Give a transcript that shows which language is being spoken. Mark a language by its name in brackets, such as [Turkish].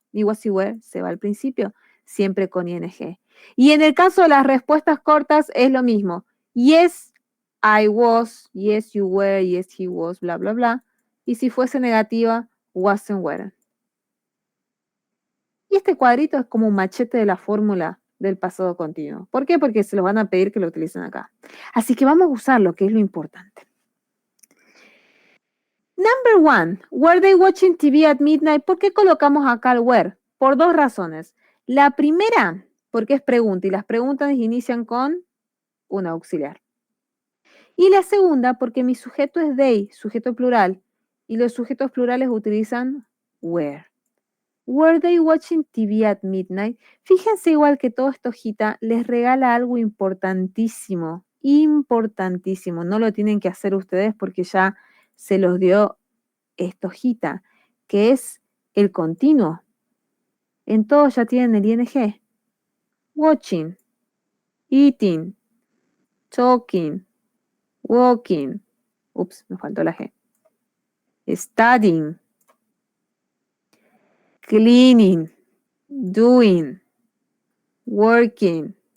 [Spanish] Y was y were se va al principio, siempre con ing. Y en el caso de las respuestas cortas es lo mismo. [English] Yes, I was, yes, you were, yes, he was, bla, bla, bla. [Spanish] Y si fuese negativa, [English] was and weren't. [Spanish] Y este cuadrito es como un machete de la fórmula del pasado continuo. ¿Por qué? Porque se los van a pedir que lo utilicen acá. Así que vamos a usarlo, que es lo importante. [English] Number one, were they watching TV at midnight? [Spanish] ¿Por qué colocamos acá el were? Por dos razones. La primera, porque es pregunta y las preguntas inician con un auxiliar. Y la segunda, porque mi sujeto es they, sujeto plural, y los sujetos plurales utilizan were. [English] Were they watching TV at midnight? [Spanish] Fíjense igual que todo esto, hojita, les regala algo importantísimo, importantísimo. No lo tienen que hacer ustedes porque ya se los dio esta hojita, que es el continuo. En todo ya tienen el ing. [English] Watching, eating, talking, walking. [Spanish] Ups, me faltó la G. [English] Studying, cleaning, doing, working,